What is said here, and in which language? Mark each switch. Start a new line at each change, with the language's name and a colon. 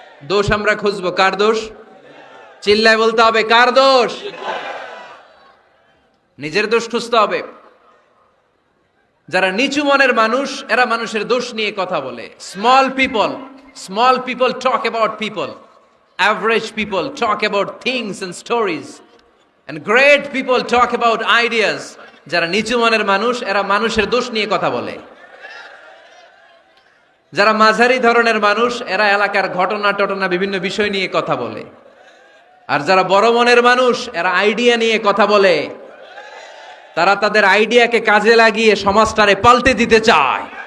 Bangla: দোষ আমরা খুঁজবো, কার দোষ? চিল্লায় বলতে হবে, কার দোষ? নিজের দোষ খুঁজতে হবে। যারা নিচু মনের মানুষ, এরা মানুষের দোষ নিয়ে কথা বলে।
English: Small people talk about people, average people talk about things and stories, And great people talk about ideas.
Bangla: যারা নিচু মনের মানুষ, এরা মানুষের দোষ নিয়ে কথা বলে। যারা মাঝারি ধরনের মানুষ, এরা এলাকার ঘটনা বিভিন্ন বিষয় নিয়ে কথা বলে। আর যারা বড় মনের মানুষ, এরা আইডিয়া নিয়ে কথা বলে। তারা তাদের আইডিয়াকে কাজে লাগিয়ে সমাজটারে পাল্টে দিতে চায়।